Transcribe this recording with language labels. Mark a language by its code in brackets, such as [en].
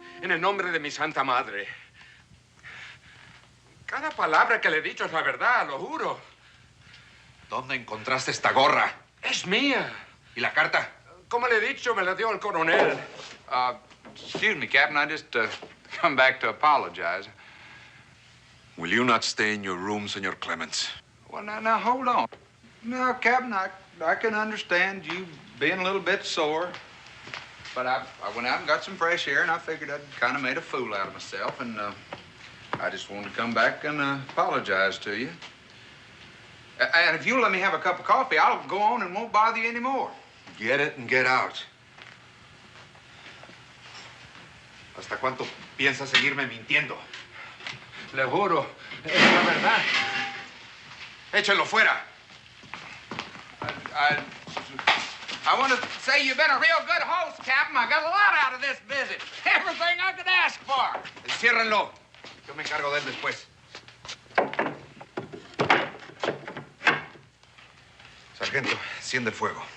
[es] En el nombre de mi santa madre. Cada palabra que le he dicho es la verdad, lo juro. ¿Dónde encontraste esta gorra? Es mía. ¿Y la carta? Como le he dicho, me la dio el coronel. [en] Excuse me, Captain. I just come back to apologize. Will you not stay in your room, Senor Clemens? Well, now, hold on. No, Captain, I can understand you being a little bit sore. But I went out and got some fresh air, and I figured I'd kind of made a fool out of myself, and I just wanted to come back and apologize to you. And if you'll let me have a cup of coffee, I'll go on and won't bother you anymore. Get it and get out. [es] ¿Hasta cuánto piensas seguirme mintiendo? Le juro, es la verdad. Échalo fuera. [en] I want to say you've been a real good host, Captain. I got a lot out of this visit. Everything I could ask for. [es] Enciérrenlo. Yo me encargo de él después. Sargento, enciende el fuego.